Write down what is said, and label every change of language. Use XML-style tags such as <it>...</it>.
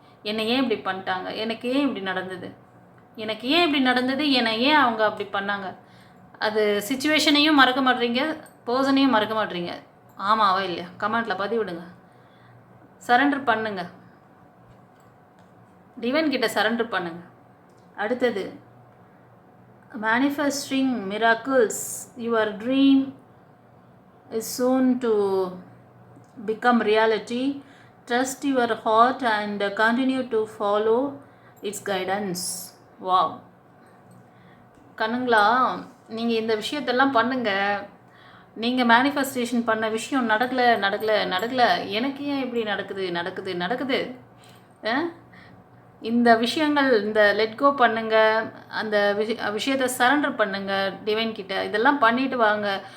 <ta>என்னை ஏன் இப்படி பண்ணிட்டாங்க, எனக்கு ஏன் இப்படி நடந்தது, எனக்கு ஏன் இப்படி நடந்தது, என்னை ஏன் அவங்க அப்படி பண்ணாங்க. அது சிச்சுவேஷனையும் மறக்க மாட்டேறீங்க, பர்சனையும் மறக்க மாட்டேறீங்க. ஆமாவா இல்லையா? கமெண்ட்டில் பதிவிடுங்க. சரண்டர் பண்ணுங்க, டிவைன் கிட்ட சரண்டர் பண்ணுங்க. அடுத்தது,</ta> <en>manifesting miracles. Your dream is soon to become reality. Trust your heart and continue to follow its guidance. Wow.</en> <ta>கண்ணுங்களா, நீங்கள் இந்த விஷயத்தெல்லாம் பண்ணுங்கள். நீங்கள் மேனிஃபெஸ்டேஷன் பண்ண விஷயம் நடக்கலை. எனக்கு ஏன் இப்படி நடக்குது. இந்த விஷயங்கள், இந்த லெட்கோ பண்ணுங்கள், அந்த விஷயத்தை சரண்டர் பண்ணுங்கள் டிவைன் கிட்ட. இதெல்லாம் பண்ணிட்டு வாங்க.</ta>